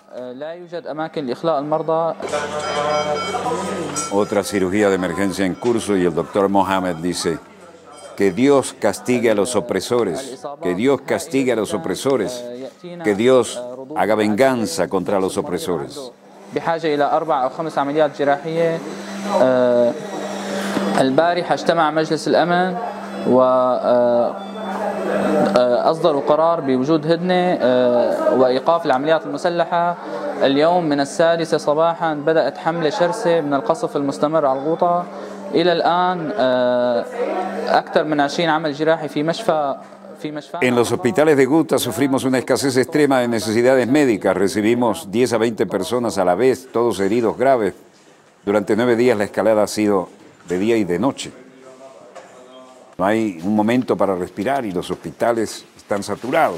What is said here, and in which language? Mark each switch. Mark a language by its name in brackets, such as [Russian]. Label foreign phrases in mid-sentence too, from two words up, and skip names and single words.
[Spanish] Otra cirugía de emergencia en curso y el doctor Mohamed dice, que Dios castigue a los opresores, que Dios castigue a los opresores, que Dios haga venganza contra los opresores. [Arabic] البارحة اجتمع مجلس الأمن وأصدروا قرار بوجود هدنة وإيقاف العمليات المسلحة. اليوم من 6 صباحا بدأت حملة شرسة من القصف المستمر على الغوطة. إلى الآن أكثر من 20 عمل جراحي في مشفى. [Spanish] En los hospitales de Ghouta sufrimos una escasez extrema de necesidades médicas. Recibimos 10 a 20 personas a la vez, todos heridos graves. Durante 9 días la escalada ha sido de día y de noche. No hay un momento para respirar y los hospitales están saturados.